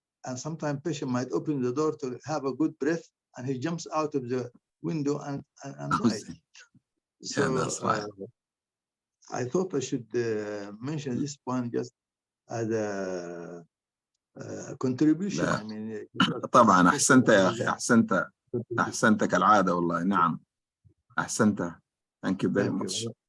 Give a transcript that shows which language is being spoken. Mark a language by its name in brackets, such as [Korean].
[English] And sometimes patient might open the door to have a good breath, and he jumps out of the window and dies. So that's right. I thought I should mention this point just as a contribution. I mean, [Arabic] طبعا أحسنت يا أخي، أحسنت كالعادة والله. نعم أحسنت. [English] Thank you very much.